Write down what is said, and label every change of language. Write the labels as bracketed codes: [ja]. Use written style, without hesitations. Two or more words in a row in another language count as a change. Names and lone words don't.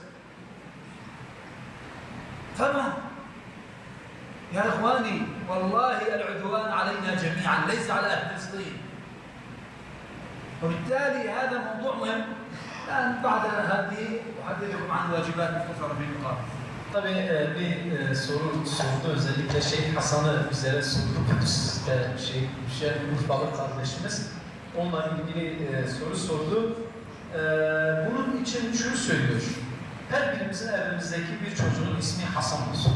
[ar] فما يا اخواني والله العدوان علينا جميعا ليس على اهل فلسطين. وبالتالي هذا موضوع مهم. الان بعد هذه احدثكم عن واجبات مختصره في النقاط. [tr] Tabii bir soru sordu, özellikle Hasan'ı bizlere sordu. Kudüs'te Urfalı kardeşimiz. Onunla ilgili soru sordu. Bunun için şunu söylüyor. Her birimizin evimizdeki bir çocuğun ismi Hasan olsun.